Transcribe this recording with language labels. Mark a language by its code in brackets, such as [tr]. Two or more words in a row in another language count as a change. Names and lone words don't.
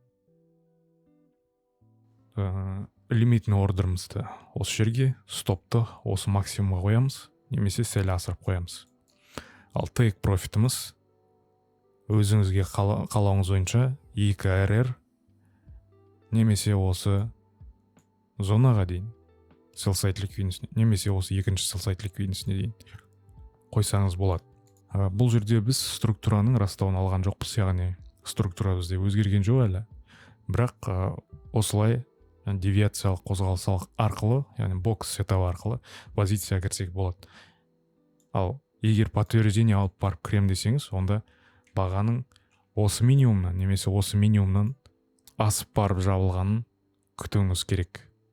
[kk] Лимитный ордерімізді осы жерге, стопты осы максимумға қоямыз, немесе сәл асырып қоямыз. Ал [en] take профитіміз [kk] өзіңізге қалауыңыз бойынша 2 RR немесе осы зонаға дейін [en] sell side liquidity, [kk] немесе осы екінші [en] sell side liquidity [kk] дейін қойсаңыз болады. Бұл жерде біз структураның растауын алған жоқпыз, яғни структура бізде өзгерген жоқ әлі. Бірақ осылай девиациялық қозғалыс арқылы, яғни бокс сетап арқылы позицияға кірсек болады. Ал егер подтверждение алып барып кірем десеңіз, онда бағаның осы минимумнан немесе осы минимумнан асып барып жабылғанын күтуіңіз керек.